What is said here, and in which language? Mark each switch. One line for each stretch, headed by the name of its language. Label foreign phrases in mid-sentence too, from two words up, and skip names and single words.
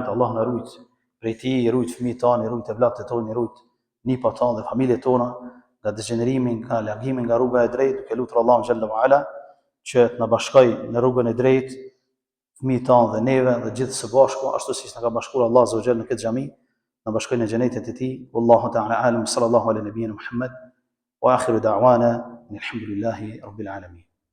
Albanian: Allah na rujt prej tij, I rujt fëmijët tanë, I rujt vllapët tonë, I rujt nipat tanë dhe familjet tona nga degenerimi, nga largimi nga rruga e drejtë, duke lutur Allahun
Arabic: جل وعلا
Albanian: që të na bashkojë në rrugën e drejtë, fëmijët tanë dhe neve dhe gjithë së bashku, ashtu siç na ka bashkuar Allah
Arabic: عز وجل
Albanian: në këtë xhami, na bashkojë në xhenetin e tij.
Arabic: والله تعالى أعلم صلى الله على نبينا محمد وآخر دعوانا الحمد لله رب العالمين.